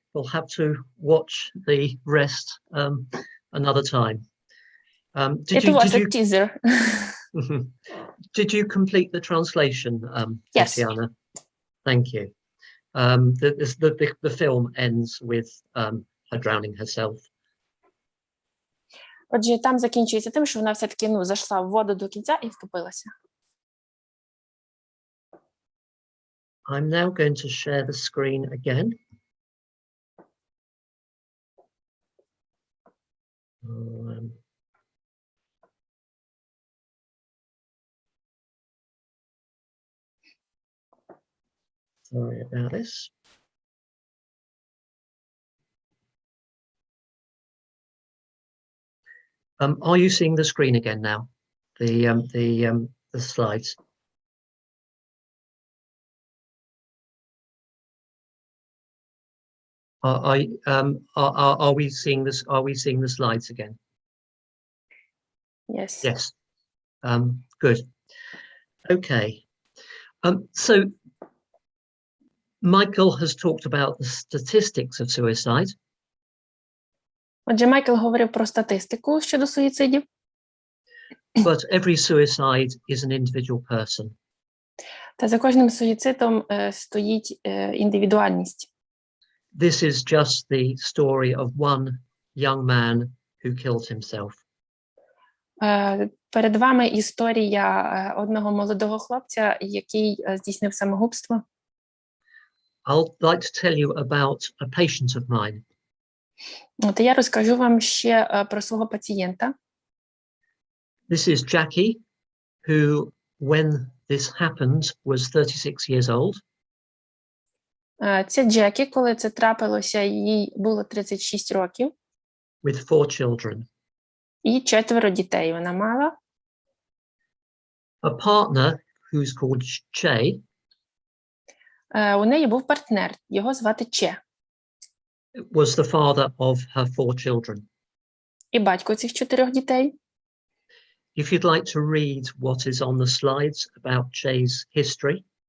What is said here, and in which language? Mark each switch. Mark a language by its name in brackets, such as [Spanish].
[English] We'll have to watch the rest another time. It was a teaser. Did you complete the translation, Yes. Tatiana? Thank you. The film ends with her drowning herself. [Ukrainian] Отже, там закінчується тим, що вона все-таки зайшла в воду до кінця і втопилася. [English] I'm now going to share the screen again. Sorry about this. Are you seeing the screen again now? The slides. Are we seeing this? Are we seeing the slides again? Yes. Yes. Good. Okay. So Michael has talked about the statistics of suicide. [Ukrainian] Отже, Майкл говорив про статистику щодо суїцидів. [English] But every suicide is an individual person. [Ukrainian] Та за кожним суїцидом стоїть індивідуальність. [English] This is just the story of one young man who killed himself. [Ukrainian] Перед вами історія одного молодого хлопця, який здійснив самогубство. [English] I'd like to tell you about a patient of mine. [Ukrainian] От я розкажу вам ще про свого пацієнта. [English] This is Jackie, who, when this happened, was 36 years old. [Ukrainian] Це Джекі, коли це трапилося, їй було 36 років. [English] With 4 children. [Ukrainian] І 4 дітей вона мала. [English] A partner who's called Che. [Ukrainian] У неї був партнер, його звати Че. [English] Was the father of her 4 children. [Ukrainian] І батько цих 4 дітей. [English] If you'd like to read what is on the slides about Che's history.